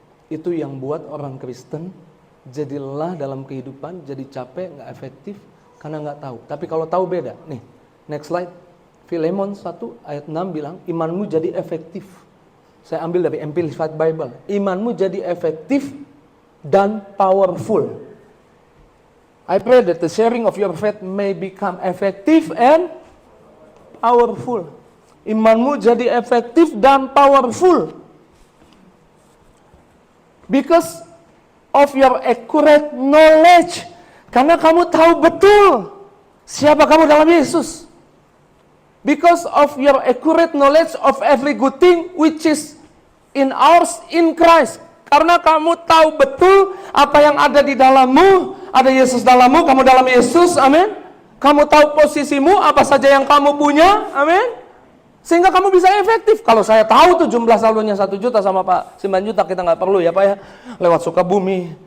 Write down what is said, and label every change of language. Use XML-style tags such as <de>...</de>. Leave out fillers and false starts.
<id>Itu yang buat orang Kristen jadi lelah dalam kehidupan, jadi capek, nggak efektif karena nggak tahu. Tapi kalau tahu beda. Nih,</id> <en>next slide.</en> <id>Filemon 1 ayat 6 bilang, imanmu jadi efektif. Saya ambil dari Amplified Bible. Imanmu jadi efektif dan powerful.</id> <en>I pray that the sharing of your faith may become effective and powerful.</en> <id>Imanmu jadi efektif dan powerful.</id> <en>Because of your accurate knowledge.</en> <id>Karena kamu tahu betul siapa kamu dalam Yesus.</id> <en>Because of your accurate knowledge of every good thing which is in ours in Christ.</en> <id>Karena kamu tahu betul apa yang ada di dalammu, ada Yesus dalammu, kamu dalam Yesus, amin. Kamu tahu posisimu, apa saja yang kamu punya, amin. Sehingga kamu bisa efektif. Kalau saya tahu tuh jumlah saldonya 1 juta sama Pak Simanjuntak, kita nggak perlu ya Pak ya, lewat Sukabumi.</id>